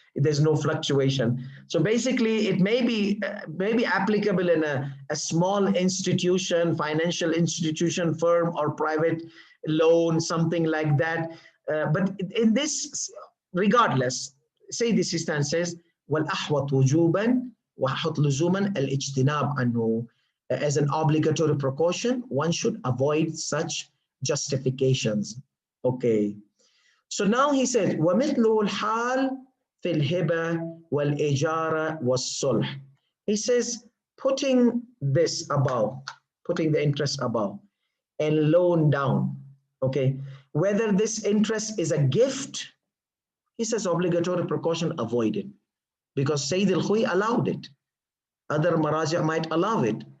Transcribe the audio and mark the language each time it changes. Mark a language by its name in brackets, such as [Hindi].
[English] There's no fluctuation. So basically, it may be applicable in a small institution, financial institution, firm, or private loan, something like that. But in this, regardless, say this instance says, [Arabic] "والأحوط وجوبا وأحوط لزوما الاجتناب عنه." [English] As an obligatory precaution, one should avoid such justifications. Okay. So now he said, [Arabic] وَمِثْلُ الْحَالِ فِي الْهِبَةِ وَالْإِجَارَةِ وَالصُّلْحِ. [English] He says, putting this above, putting the interest above, and loan down. Okay. Whether this interest is a gift, he says obligatory precaution, avoid it. Because Sayyid al-Khoi allowed it. Other Maraja might allow it.